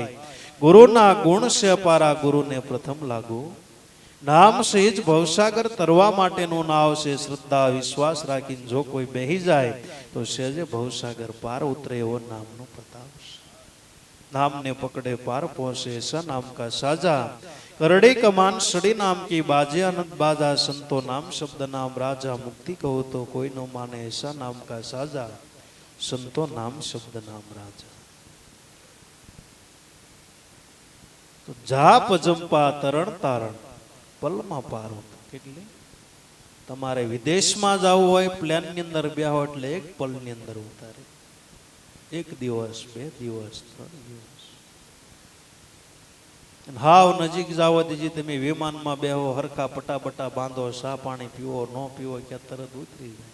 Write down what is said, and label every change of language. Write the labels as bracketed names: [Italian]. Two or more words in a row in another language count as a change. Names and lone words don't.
[Gujarati] ગુરુના ગુણ છે અપારા ગુરુને પ્રથમ લાગુ. નામ છે જ ભવસાગર તરવા માટેનું નાવ છે. શ્રદ્ધા વિશ્વાસ રાખીને જો કોઈ બેહી જાય તો સહેજે ભવસાગર પાર ઉતરે એવો નામનો પ્રતાપ છે. નામને પકડે પાર પહોંચે [Hindi] ऐसा नाम का साजा. करड़े कमान सड़ी नाम की बाजे अनंत बाजा. संतो नाम शब्द नाम राजा. मुक्ति कहो तो कोई न माने ऐसा नाम का साजा. संतो नाम शब्द नाम राजा. तो जाप जंपा तरण तारण पलमा पारो. [Gujarati] કેટલી તમારે વિદેશમાં જવું હોય, પ્લેન ની અંદર બેહો એટલે એક પલ ની અંદર ઉતારે. એક દિવસ, બે દિવસ, ત્રણ દિવસ. હાવ નજીક જાવ દીજી તમે વિમાનમાં બેહો, હરખા પટાપટા બાંધો, સા પાણી પીવો, ન પીવો ક્યાં તરત ઉતરી જાય.